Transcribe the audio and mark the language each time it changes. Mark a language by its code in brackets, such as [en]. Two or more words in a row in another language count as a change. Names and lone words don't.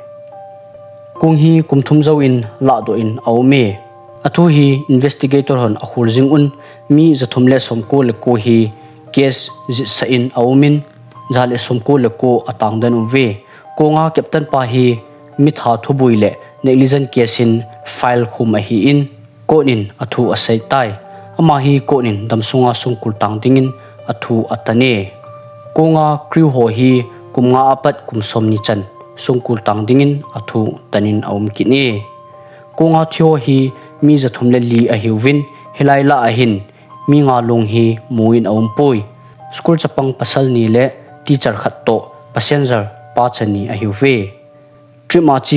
[tcz] kung hi kumthum zo in la do in aume athu hi investigator hon akhur jing un mi zathumle somko le ko hi case ji sa in aumin jale somko le ko atang dan ve konga captain pa hi mi tha thubui le [en] negligent case [tcz] in file khum a hi in konin athu asai tai ama hi konin damsunga sungkul tang dingin athu atane konga crew ho hi kumnga apat kumsom ni chan sungkul tang dingin athu tanin aum kini konga thio hi mi zathumle li a hiwin hilaila a hin mi nga lung hi muin aum poi school chapang pasal ni le teacher khat to passenger pa chani a hiwe trima chi